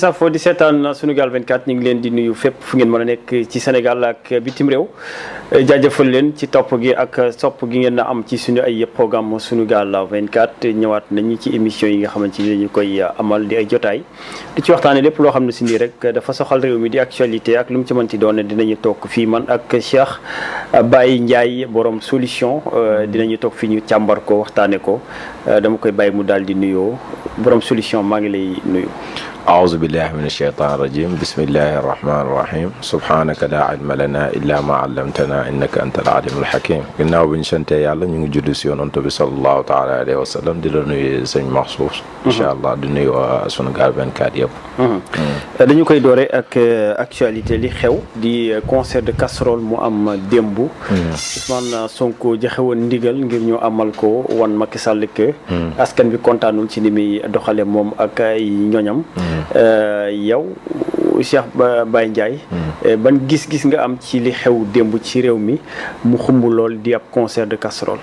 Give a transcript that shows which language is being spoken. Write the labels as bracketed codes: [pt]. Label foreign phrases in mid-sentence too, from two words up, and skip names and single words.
[wo] safo di seetaan Sunugal 24 ñu ngi leen di nuyu fépp fu ngeen mën a nekk ci Sénégal ak bitim réew jaajëfal leen ci topp gi ak sopp gi ngeen na am ci suñu ay programme Sunugal 24 ñëwaat nañu ci émission yi nga xamante ni dañu koy amal di ay jotaay di ci waxtaane lépp loo xam ne si nii rek dafa soxal réew mi di actualité ak lu mu ci mënti doon dinañu toog fii man ak Cheikh Baye Ndiaye borom solution dinañu toog fii ñu càmbar ko waxtaane ko dama koy bàyyi mu daal di nuyoo borom solution maa ngi lay nuyu. [ar] أعوذ بالله من الشيطان الرجيم بسم الله الرحمن الرحيم سبحانك لا علم لنا إلا ما علمتنا إنك أنت العليم الحكيم [wo] ginnaaw bi ñu sante yàlla ñu ngi judd si yonent bi [ar] صلى الله تعالى عليه وسلم [wo] di la nuyu sëñ Maxsuus [ar] إن شاء الله [wo] di nuyu Sunugal 24 yëpp dañu koy doore ak actualité li xew di [fr] concert de casserole [wo] mu am démb Ousmane Sonko joxe woon ndigal ngir ñu amal ko wan Macky Sall que askan bi kontaanul ci ni muy doxale moom ak ay ñoñam yow Cheikh Baye Ndiaye ban gis-gis nga am ci li xew démb ci réew mi mu xumb lool di ab [fr] concert de casserole.